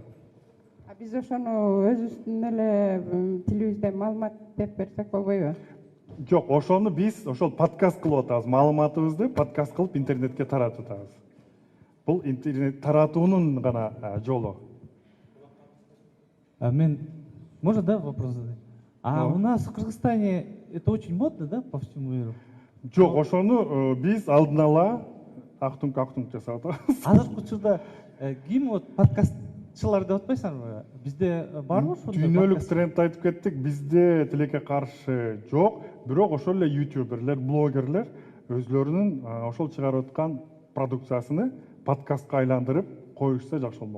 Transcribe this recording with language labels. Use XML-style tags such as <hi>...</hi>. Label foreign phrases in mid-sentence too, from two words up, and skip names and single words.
<ky>Биз ошону өзүбүздүн эле тилибизде маалымат деп берсек болбойбу? Жок, ошону биз ошол подкаст кылып атабыз. Маалыматыбызды подкаст кылып интернетке таратып атабыз. Бул интернет таратуунун гана жолу. Мен,</ky> <ru>можно, да, вопрос задать? У нас в Кыргызстане это очень модно, да, по всему миру?</ru> <ky>Жок, ошону биз алдын ала актунг жасап атабыз. Азыркы учурда ким вот подкастчылар деп атпайсыңарбы? Бизде барбы ошондой? Дүйнөлүк тренд айтып кеттик, бизде тилекке каршы жок, бирок ошол эле ютуберлер, блогерлер өзлөрүнүн ошол чыгарып аткан продукциясыны подкастка айландырып коюшса жакшы болмок.</ky>